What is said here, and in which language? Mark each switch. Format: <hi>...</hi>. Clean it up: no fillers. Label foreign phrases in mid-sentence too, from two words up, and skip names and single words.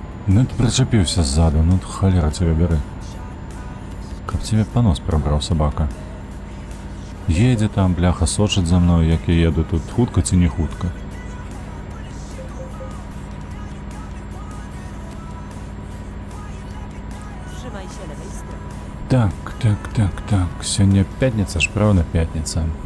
<ru>Ну ты причепился сзаду, ну холера тебя бери. Как тебе понос пробрал, собака?</ru> <be>Едзе там, бляха, сочыць за мной, як я еду тут. Хутка ці не хутка?</be> <pl>Trzymaj się lewej strony.</pl> <be>Так.</be> <ru>Сёння пятница ж, правда, пятница.</ru>